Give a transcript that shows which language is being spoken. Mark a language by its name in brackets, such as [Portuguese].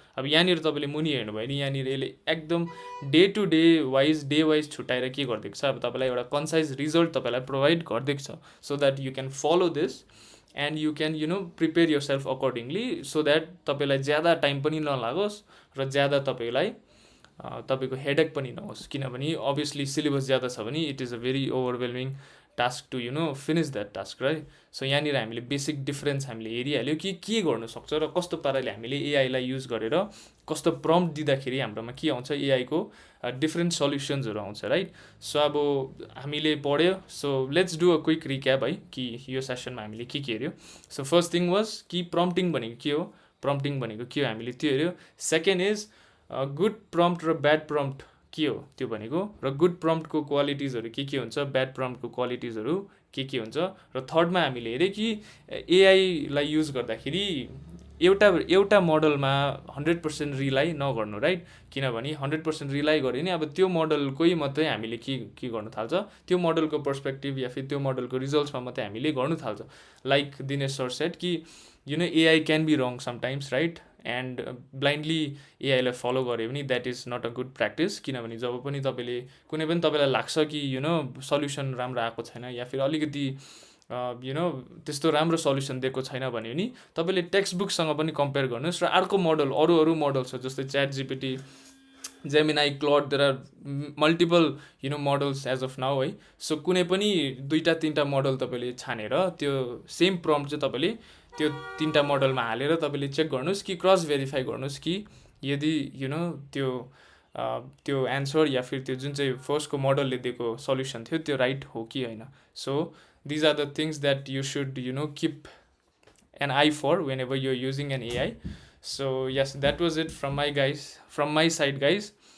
[Nepali] अब यहाँनिर तपाईँले मुनि हेर्नुभयो नि, यहाँनिर यसले एकदम डे टु डे वाइज छुट्याएर के गरिदिएको छ, अब तपाईँलाई एउटा कन्साइज रिजल्ट तपाईँलाई प्रोभाइड गरिदिएको छ, [English] so that you can follow this and you can prepare yourself accordingly, [Nepali] so that तपाईँलाई ज्यादा टाइम पनि नलागोस् र ज्यादा तपाईँलाई तपाईँको हेडेक पनि नहोस्. किनभने अभियसली सिलेबस ज्यादा छ भने [English] It is a very overwhelming task to finish that task, right? [Nepali] So यहाँनिर हामीले बेसिक डिफरेन्स हामीले हेरिहाल्यो कि के गर्नु सक्छ र कस्तो पाराले हामीले एआईलाई युज गरेर कस्तो प्रम्प्ट दिँदाखेरि हाम्रोमा के आउँछ एआईको डिफ्रेन्ट सल्युसन्सहरू आउँछ, राइट? सो अब हामीले पढ्यो, so [English] let's do a quick recap [Nepali] है कि यो सेसनमा हामीले के हेऱ्यो. सो [English] first thing was [Nepali] कि प्रम्प्टिङ भनेको के हो, प्रम्प्टिङ भनेको के हो हामीले त्यो हेऱ्यो. सेकेन्ड इज गुड प्रम्प्ट र ब्याड प्रम्प्ट के हो त्यो भनेको, र गुड प्रम्प्टको क्वालिटिजहरू के हुन्छ, ब्याड प्रम्प्टको क्वालिटिजहरू के हुन्छ. र थर्डमा हामीले हेऱ्यो कि एआईलाई युज गर्दाखेरि एउटा मोडलमा 100% रिलाइ नगर्नु, राइट? किनभने 100% रिलाइ गऱ्यो भने अब त्यो मोडलकै मात्रै हामीले के गर्नु थाल्छ, त्यो मोडलको पर्सपेक्टिभ या फिर त्यो मोडलको रिजल्ट्समा मात्रै हामीले गर्नु थाल्छ. [English] Like Dinesh sir said कि AI can be wrong sometimes, right? And blindly एआईलाई follow [Nepali] गऱ्यो भने [English] That is not a good practice. [Nepali] किनभने जब पनि तपाईँले कुनै पनि तपाईँलाई लाग्छ कि सल्युसन राम्रो आएको छैन या फिर अलिकति त्यस्तो राम्रो सल्युसन दिएको छैन भने नि तपाईँले टेक्स्ट बुकसँग पनि कम्पेयर गर्नुहोस् र अर्को मोडल अरू मोडल छ जस्तै chat GPT, Gemini, क्लड, [English] there are multiple models as of now [Nepali] है. सो कुनै पनि 2-3टा मोडल तपाईँले छानेर त्यो सेम प्रम्प्ट चाहिँ तपाईँले त्यो 3टा मोडलमा हालेर तपाईँले चेक गर्नुहोस् कि क्रस भेरिफाई गर्नुहोस् कि यदि त्यो एन्सर या फिर त्यो जुन चाहिँ फर्स्टको मोडलले दिएको सल्युसन थियो त्यो राइट हो कि होइन. [English] So these are the things that you should keep an eye for whenever you're using an AI. So yes, that was it from my side guys.